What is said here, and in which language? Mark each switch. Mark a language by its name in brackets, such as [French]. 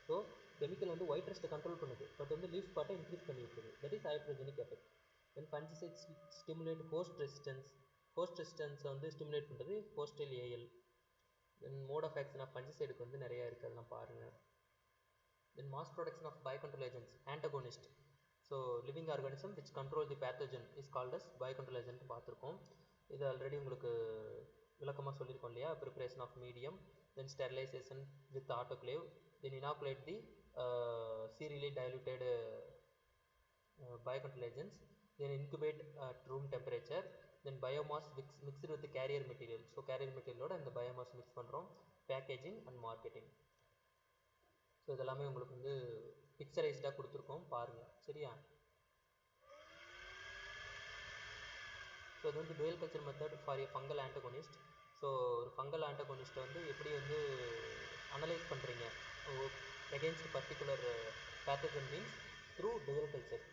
[Tamil] So chemical வந்து white ரெஸ்ட்டை control பண்ணுது, but வந்து லீஃப் ஸ்பாட்டை இன்க்ரீஸ் பண்ணி விட்டுருது, [English] That is hydrogenic effect. Then fungicides stimulate host resistance. [Tamil] Host ரெசிஸ்டன்ஸை வந்து ஸ்டிமுலேட் பண்ணுறது hostile AL. Then mode of action of ஃபன்சிசைடுக்கு வந்து நிறையா இருக்குது, அதெல்லாம் பாருங்கள். [English] Then mass production of biocontrol agents, antagonist. So living organism which control the pathogen is called as biocontrol agent பார்த்துருக்கோம். [Tamil] இது already உங்களுக்கு விளக்கமாக சொல்லியிருக்கோம் இல்லையா. [English] Preparation of medium, then sterilization with autoclave, then inoculate the serially diluted biocontrol agents, then incubate at room temperature, then biomass mixed with the carrier material. [Tamil] So carrier material ஓட இந்த biomass mix பண்ணுறோம். [English] Packaging and marketing. [Tamil] So இதெல்லாமே உங்களுக்கு வந்து பிக்சரைஸ்டாக கொடுத்துருக்கோம், பாருங்கள், சரியா. [English] So இது வந்து dual culture method for a fungal antagonist. [Tamil] So ஒரு ஃபங்கல் ஆன்டகோனிஸ்ட்டை வந்து எப்படி வந்து அனலைஸ் பண்ணுறீங்க against particular pathogen means through twelve culture.